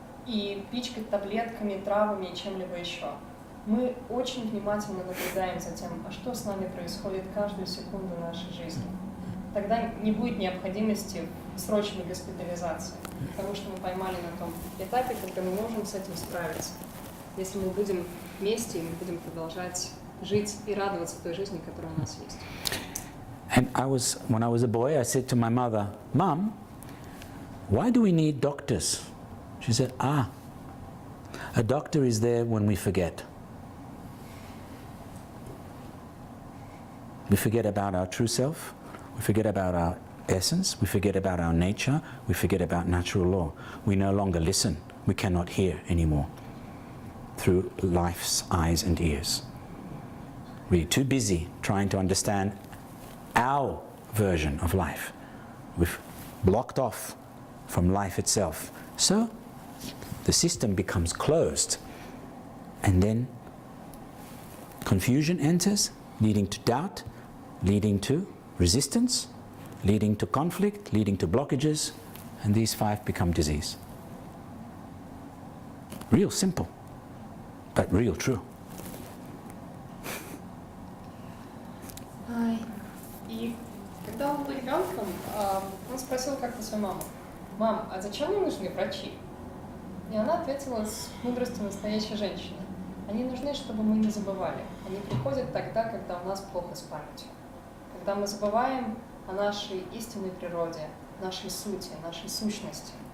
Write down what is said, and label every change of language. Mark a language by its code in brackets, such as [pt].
[ru] и пичкать таблетками, травами и чем-либо еще. Мы очень внимательно наблюдаем за тем, а что с нами происходит каждую секунду нашей жизни. Тогда не будет необходимости в срочной госпитализации, потому что мы поймали на том этапе, когда мы можем с этим справиться. Если мы будем вместе, и мы будем продолжать жить и радоваться той жизни, которая у нас есть. [en] And when I was a boy, I said to my mother, "Mom, why do we need doctors?" She said, "A doctor is there when we forget. We forget about our true self, we forget about our essence, we forget about our nature, we forget about natural law. We no longer listen, we cannot hear anymore through life's eyes and ears. We're too busy trying to understand our version of life. We've blocked off from life itself. So the system becomes closed, and then confusion enters, leading to doubt, leading to resistance, leading to conflict, leading to blockages, and these 5 become disease. Real simple, but real true. [ru] И когда он был ребенком, он спросил как-то свою маму: «Мам, а зачем мне нужны врачи?» И она ответила с мудростью настоящей женщины: «Они нужны, чтобы мы не забывали. Они приходят тогда, когда у нас плохо с памятью. Когда мы забываем о нашей истинной природе, нашей сути, нашей сущности.